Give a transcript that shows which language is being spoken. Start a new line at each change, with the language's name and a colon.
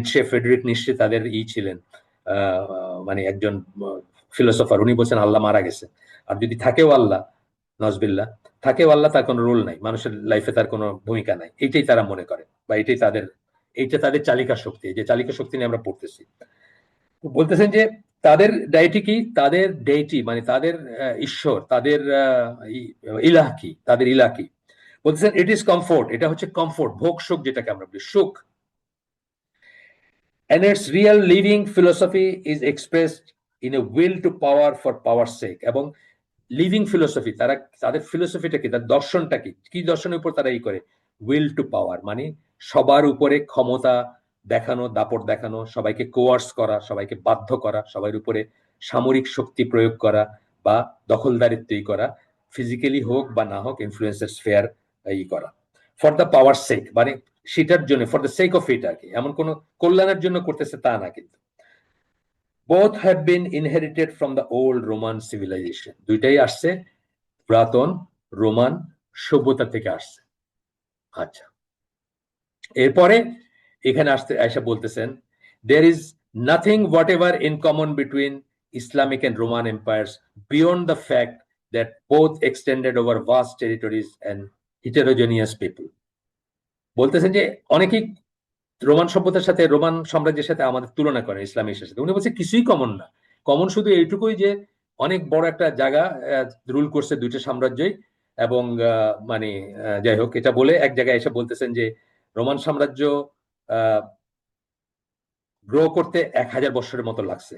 Bangla: Friedrich নিশ্চে তাদের ছিলেন, মানে একজন ফিলোসফার, উনি বলছেন আল্লাহ মারা গেছে, আর যদি থাকেও আল্লাহ, নজবিল্লাহ, থাকেও আল্লাহ, তার কোনো রোল নাই, মানুষের লাইফে তার কোনো ভূমিকা নাই, এইটাই তারা মনে করে, বা এইটা তাদের চালিকা শক্তি, যে চালিকা শক্তি নিয়ে আমরা পড়তেছি। বলতেছেন যে তাদের ডাইটি কি, তাদের ডেইটি মানে তাদের ঈশ্বর, তাদের ইলাহ কি, তাদের ইলাহ কি। বলতেছেন ইট ইজ কমফোর্ট, এটা হচ্ছে কমফোর্ট, ভোগ সুখ, যেটাকে আমরা বলি সুখ।
English: and its real living philosophy is expressed in a will to power for power's sake।
Bangla: এবং লিভিং ফিলোসফি, তারা তাদের ফিলোসফিটা কি, তার দর্শনটা কি, কি দর্শনের উপর তারা করে, উইল টু পাওয়ার, মানে সবার উপরে ক্ষমতা দেখানো, দাপট দেখানো, সবাইকে কোয়ার্স করা, সবাইকে বাধ্য করা, সবার উপরে সামরিক শক্তি প্রয়োগ করা বা দখলদারিত্বই করা, ফিজিক্যালি হোক বা না হোক, ইনফ্লুয়েন্সের স্ফেয়ার করা, ফর দ্য পাওয়ার সেক, মানে সেটার জন্য, for the sake of it আর কি, এমন কোন কল্যাণের জন্য করতেছে তা না কিন্তু।
English: both have been inherited from the old Roman civilization।
Bangla: দুইটাই আসছে পুরাতন রোমান সভ্যতা থেকে আসছে। আচ্ছা, এরপরে এখানে আয়সা বলতেছেন
English: there is nothing whatever in common between Islamic and Roman empires beyond the fact that both extended over vast territories and heterogeneous people।
Bangla: বলতেছেন যে অনেকেই রোমান সভ্যতার সাথে, রোমান সাম্রাজ্যের সাথে আমাদের তুলনা করেন ইসলামের সাথে। উনি বলছে কিছুই কমন না, কমন শুধু এইটুকুই যে অনেক বড় একটা জায়গা রুল করছে দুইটা সাম্রাজ্যই, এবং মানে যাই হোক, এটা বলে এক জায়গায় এসে বলতেছেন যে রোমান সাম্রাজ্য গ্রো করতে 1000 বছরের মতো লাগছে।